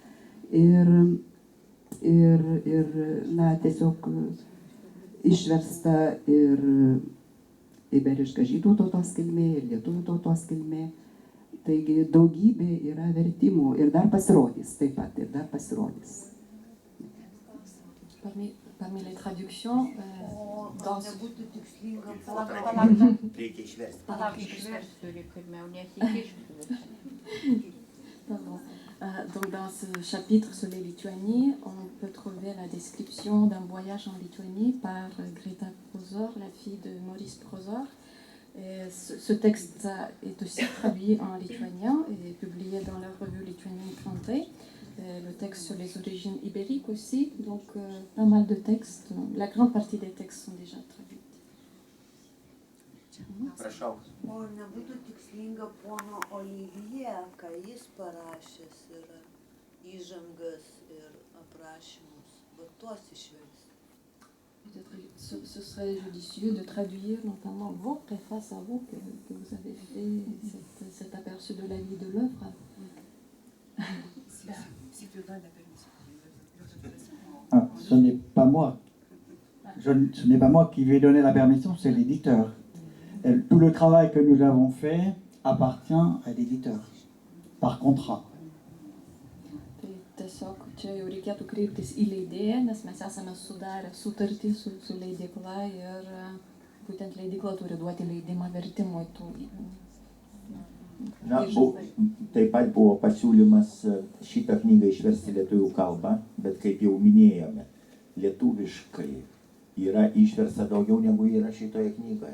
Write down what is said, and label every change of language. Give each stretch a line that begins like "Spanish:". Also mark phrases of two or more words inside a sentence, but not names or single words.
Lithuanian: Ir na, tiesiog išversta ir iberiška žydų tautos kilmė, ir lietuvių tautos kilmė. Taigi daugybė yra vertimų ir dar pasirodys taip pat, ir dar pasirodys.
French: Parmi les traductions, dans... Donc dans ce chapitre sur les Lituanies, on peut trouver la description d'un voyage en Lituanie par Greta Prozor, la fille de Maurice Prozor. Et ce texte est aussi traduit en lituanien et publié dans la revue lituanienne Krante. Le texte sur les origines ibériques aussi, donc pas mal de textes. La grande partie des textes sont déjà traduits.
Lithuanian: Prašau. O nebūtų tikslinga pono Olivier, ką jis parašęs yra įžangas ir aprašymus, va tuos išversti.
French: Ce serait judicieux de traduire notamment vos préfaces à vous que vous avez fait cet aperçu de la vie de l'œuvre. Ce n'est pas moi. Ce n'est pas moi qui vais donner la permission, c'est l'éditeur. Tout le travail que nous avons fait appartient à l'éditeur, par contrat.
Lithuanian: Tiesiog čia jau reikėtų kreiptis į leidėją, nes mes esame sudarę sutartį su leidykla ir būtent leidykla turi duoti leidimą vertimui tų. Na, taip pat buvo pasiūlymas šitą knygą išversti lietuvių kalbą, bet kaip jau minėjome, lietuviškai yra išversta daugiau negu yra šitoje knygoje.